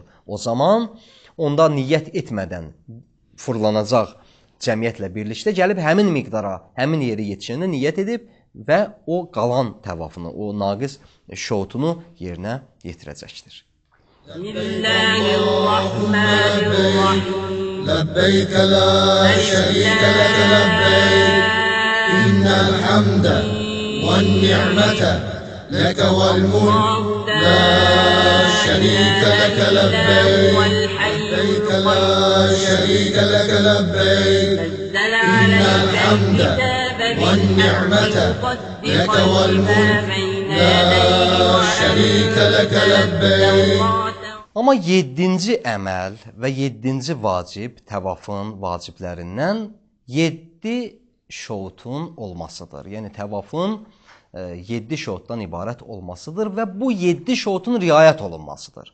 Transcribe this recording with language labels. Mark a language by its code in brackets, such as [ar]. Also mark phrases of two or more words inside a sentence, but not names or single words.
[az] O zaman, onda niyyət etmədən fırlanacaq cəmiyyətlə birlikdə gəlib həmin miqdara, həmin yeri yetişəndə niyyət edib və o qalan təvafını, o naqis şotunu yerinə yetirəcəkdir. [ar] بسم الله الرحمن الرحيم. لبيك لا شريك لك لبيك. إن الحمد والنعمة لك والملك. لا شريك لك لبيك. لا شريك لك لبيك إن الحمد والنعمة لك والملك لا شريك لك لبيك. [az] Amma 7-ci əməl və 7-ci vacib təvafın vaciblərindən 7 şoutun olmasıdır. Yəni təvafın 7 şoutdan ibarət olmasıdır və bu 7 şoutun riayət olunmasıdır.